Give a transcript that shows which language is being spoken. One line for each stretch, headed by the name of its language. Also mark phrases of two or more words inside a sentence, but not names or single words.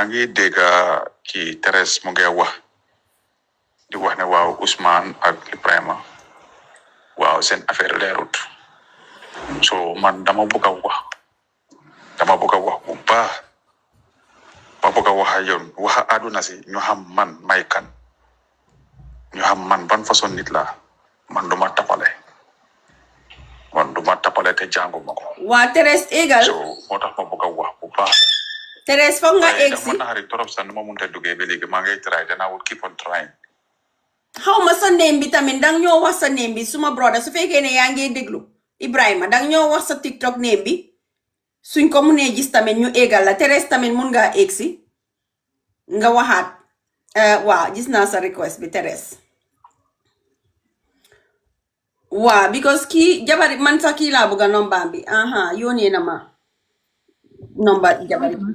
Wolof: ngi dégg kii Thérèse mu ngi wax di wax ne waaw Ousmane ak Ibrahima waaw seen affaire leerut so man dama bëgg a wax bu baax ma bëgg a wax ak yoon wax àdduna si ñu xam man may kan ñu xam man ban façon nit la man duma tapale te jàngu ma ko. waa Thérèse égal so moo tax ma bëgg a wax bu baax. Thérèse foog nga egg si dama naxari trop sax nu ma mënta duggee ba léegi maa ngay
English: try and I will keep on trying.
Wolof: xaw ma sa name bi tamit dang ñoo wax sa name bi suma brother su fekkee ne yaa ngi déglu Ibrahima dang ñoo wax sa TikTok name bi suñ ko munee gis tamit ñu égal la Thérèse tamit mun ngaa egg si nga waxaat waa gis naa sa request bi Thérèse waa because kii jabari man sax kii laa bëgg a nombaam bi yónnee na ma nomba jabari